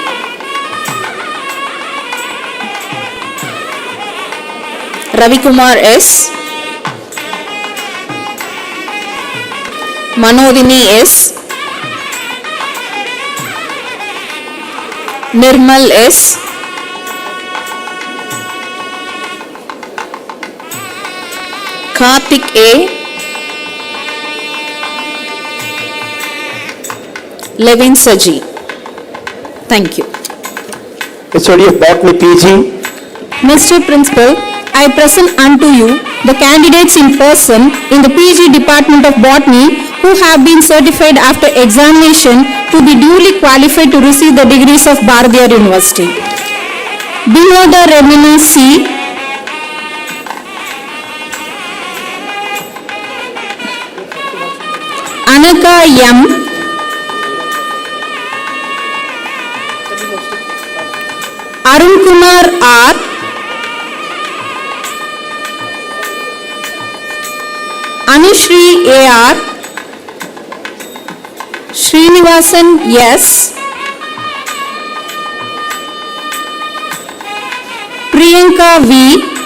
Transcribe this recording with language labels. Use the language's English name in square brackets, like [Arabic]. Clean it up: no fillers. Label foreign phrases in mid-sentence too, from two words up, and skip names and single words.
[English] Ravikumar S, Manodini S, Nirmal S, Karthik A, Levin Saji. Thank you. HOD of Botany PG. Mr. Principal, I present unto you the candidates in person in the PG Department of Botany who have been certified after examination to be duly qualified to receive the degrees of Bharatiyar University. Binoda Remini C, Anaka M, Arun Kumar R, Anushri A.R., Srinivasan S, Priyanka V,